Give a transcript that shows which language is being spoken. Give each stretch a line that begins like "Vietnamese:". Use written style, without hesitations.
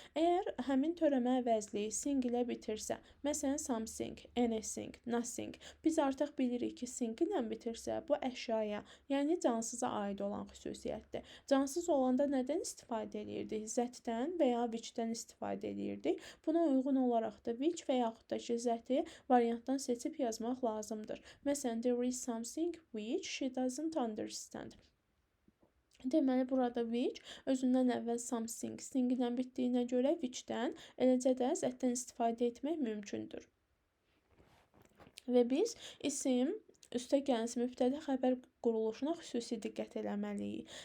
Azerbaijani: Əgər həmin törəmə əvəzliyi sing ilə bitirsə, məsələn, something, anything, nothing, biz artıq bilirik ki, sing ilə bitirsə, bu əşyaya, yəni cansıza aid olan xüsusiyyətdir. Cansız olanda nədən istifadə edirdik? Zətdən və ya which-dən istifadə edirdik. Buna uyğun olaraq da which və yaxud da ki, zəti variantdan seçib yazmaq lazımdır.
English: Məsələn, there is something which she doesn't understand.
Azerbaijani: Deməli, burada which özündən əvvəl something, sing ilə bitdiyinə görə which-dən, eləcə də zətdən istifadə etmək mümkündür. Və biz isim, üstəgəlsin mübtədə xəbər quruluşuna xüsusi diqqət eləməliyik.